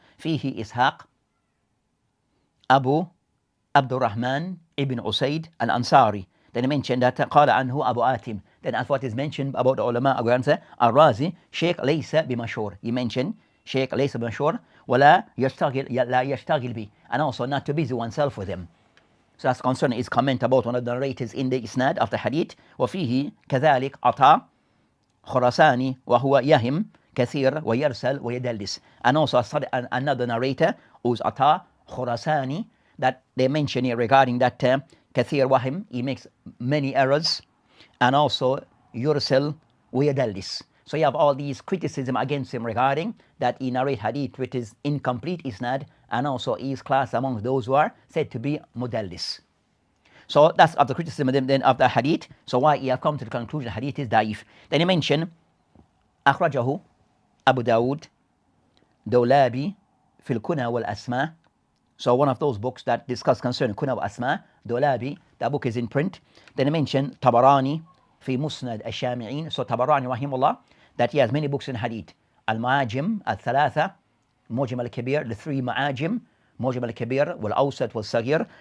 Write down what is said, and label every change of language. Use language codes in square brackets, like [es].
[en] Fihi Ishaq Abu Abdurrahman ibn Usaid al-Ansari. Then he mentioned that qala anhu Abu Atim. Then as what is mentioned about the ulama, Al-Razi, Sheikh laysa bimashur. He mentioned Sheikh laysa bimashur, ولا يشتغل لا يشتغل به, and also not to busy oneself with him. So that's concerning his comment about one of the narrators in the isnad of the hadith. [ar] وفيه كذلك عطاء خراساني وهو يهم كثير ويرسل ويدلس. [en] And also another narrator who's عطاء خراساني, that they mention here regarding that كثير وهم, he makes many errors, and also يرسل ويدلس. So you have all these criticism against him regarding that he narrate hadith which is incomplete isnad, and also he is classed among those who are said to be mudallis. So that's of the criticism then of the hadith. So why he have come to the conclusion hadith is da'if. [ar] Then he mentioned أخرجه أبو داود دولابي في الكنى والأسماء. [en] So one of those books that discuss concerning kuna wa asma, Dolabi, that book is in print. Then he mentioned Tabarani في مسند الشامعين. So Tabarani rahimullah, that he has many books in hadith. Al-Ma'ajim, Al-Thalatha, Mujam al-Kabir, the three Ma'ajim, Mujam al-Kabir, wal-Awsat, wal-Saghir.